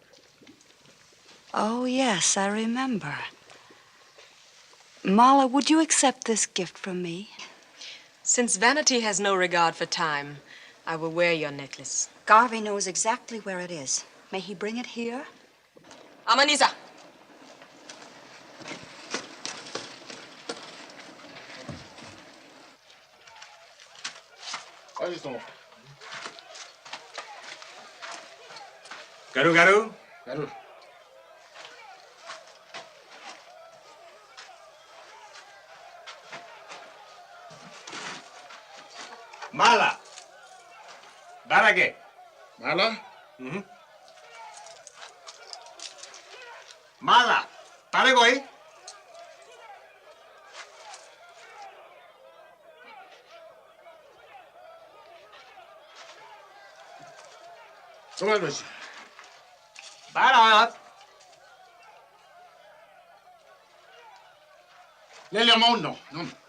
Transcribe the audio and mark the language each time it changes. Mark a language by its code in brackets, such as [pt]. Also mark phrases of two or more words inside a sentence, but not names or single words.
[en] Oh, yes, I remember. Malla, would you accept this gift from me? Since vanity has no regard for time, I will wear your necklace. Garvey knows exactly where it is. May he bring it here? Amanisa! [fr] Allez, donc. Garu, Garu. Allô. Malla. Barage. Malla? Malla. Baragoi. Comment vas-y? Barat. L'élément, non. Non.